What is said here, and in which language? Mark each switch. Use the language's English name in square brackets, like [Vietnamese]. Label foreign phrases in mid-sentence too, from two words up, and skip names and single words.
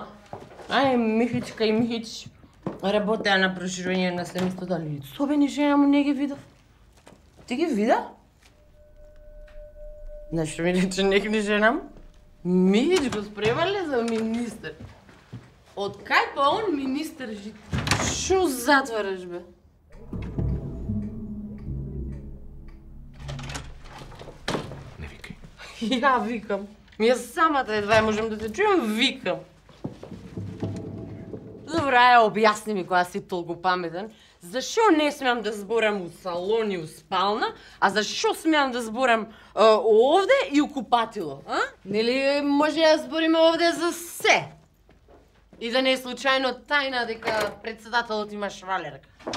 [Macedonian] Ај, Михичка и Михич работеа на проширување на семејството, али собени жена му не ги видов. Ти ги вида? Знаеш што ми рече некој жена му? Михич го спремале за министер. Од кај па он министер жит? Шо затвараш, бе? Не викай. Я викам. Ние самата едва можем да те чуем, викам. Добре, обясни ми кога си толку паметен. Зашо не смеам да зборам у салон и у спална, а зашо смеам да зборам овде и у купатило, а? Нели може да збориме овде за се? И да не е случајно тајна дека председателот има швалерка.